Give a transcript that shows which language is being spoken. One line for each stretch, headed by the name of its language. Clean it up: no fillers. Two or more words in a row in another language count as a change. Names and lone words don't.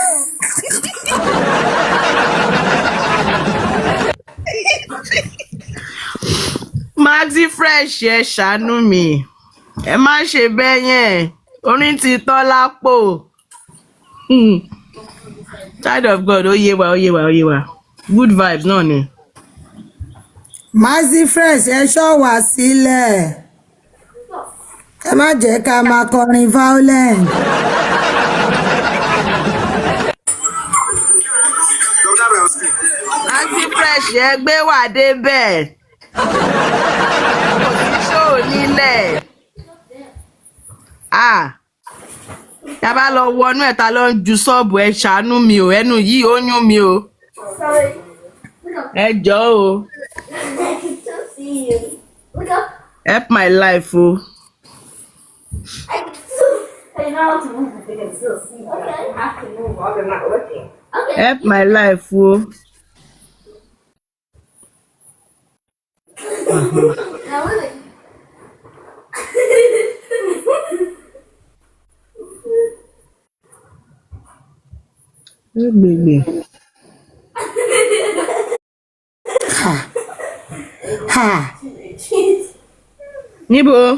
Yoruba: Maxi fresh ẹ ṣàánú mi. Ẹ má ṣe bẹ́ẹ̀ yẹn. Orin ti tọ́ lápò.
English: Child of God,
Yoruba: ó yé wa.
English: Good vibes
Yoruba: náà ni. Mazi fresh ẹ ṣọ́ wá sílẹ̀. Ẹ má jẹ́ ká máa kọrin violent. Aunty fresh ẹ gbé wà débẹ̀. Kò sí ṣóò nílẹ̀. Tá a bá lọ wọnú ẹ̀ ta ló ń ju ṣọ́ọ̀bù ẹ ṣàánú mi o, ẹnu yìí ó yún mi o. Ẹ jọ̀ọ́ o.
English: Help my life o. Help my life o.
Yoruba: Gbègbè. Níbo?